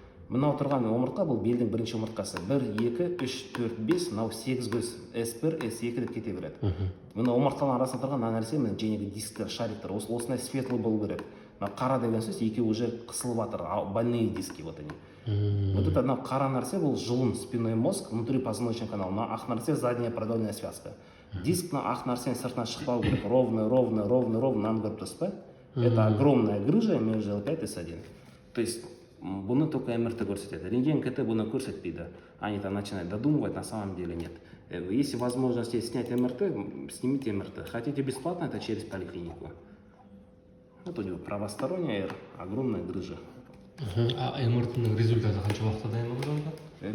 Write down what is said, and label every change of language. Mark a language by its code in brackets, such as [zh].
[kk] Мынау тұрған омыртқа бұл белдің бірінші омыртқасы. 1, 2, 3, 4, 5, мынау 8 көз. S1, S2 деп кете береді. Мына омыртқаның арасында тұрған мына нәрсе, мына жаңағы дисктер, шариктер, осындай [ru] светлый [kk] болу керек. Мына қара деген сөз, екеуі [ru] уже [kk] қысылып жатыр, [ru] больные диски вот они. Вот это [kk] мына қара нәрсе бұл жұлын, [ru] спинной мозг, внутри позвоночный канал. [kk] Мына ақ нәрсе [ru] задняя продольная связка. [kk] Диск мына ақ нәрсені сыртынан шықпау керек. Ровно, наны көріп тұрсыз ба? [ru] Это огромная грыжа между L5 и S1. То есть [kk] бұны [ru] только [kk] МРТ көрсетеді. Рентген КТ бұны көрсетпейді. [ru] Они там начинают додумывать, на самом деле нет. Если возможность снять МРТ, снимите МРТ. Хотите бесплатно, это через поликлинику. Вот у него правосторонняя огромная грыжа. [kk] А МРТ-ның [ru] результаты [kk] қанша уақытта дайын болады?